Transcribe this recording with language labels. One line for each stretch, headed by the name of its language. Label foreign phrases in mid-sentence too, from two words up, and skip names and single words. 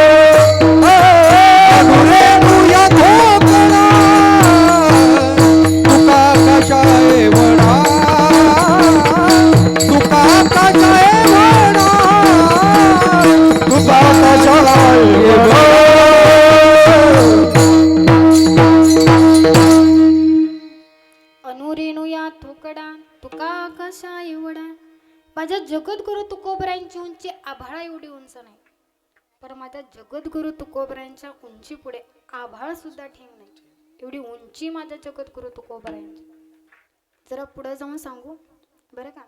Marathi: अनुरेनो या थोकडा, तुका काशाय म्हणा, तुका काशाय म्हणा, तुका कशाय म्हणा. अनुरेणू या थोकडा, तुका आकाशा एवढा. माझ्या जगद्गुरु तुकोबारायांची उंची आभाळा एवढी उंच नाही, पण माझ्या जगद्गुरु तुकोबारायांच्या उंची पुढे आभाळ सुद्धा ठेंग नाही. एवढी उंची माझ्या जगद्गुरु तुकोबारायांची. जरा पुढे जाऊन सांगू बरं का.